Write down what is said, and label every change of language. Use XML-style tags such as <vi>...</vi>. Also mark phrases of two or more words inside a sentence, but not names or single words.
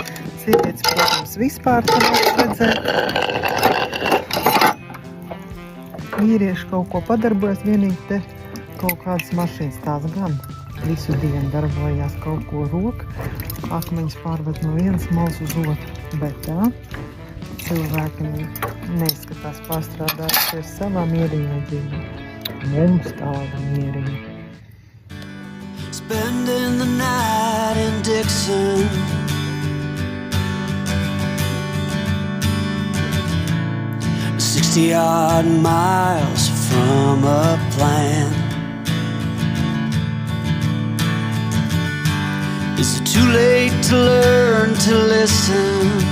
<lv>Sievietes, protams, vispār to var redzēt. Vīrieši kaut ko padarbojas, vienīgi te kaut kādas mašīnas tās gan. Visu dienu darbojās kaut ko roka, akmeņus pārved no vienas malas uz otru. Bet tā, cilvēki neizskatās pārstrādājušies savā mierīgā dzīvē. Mums tāda mierīga.</lv> <en>Spending the night in Dixon, 60-odd miles from a plan. Is it too late to learn to listen?</en>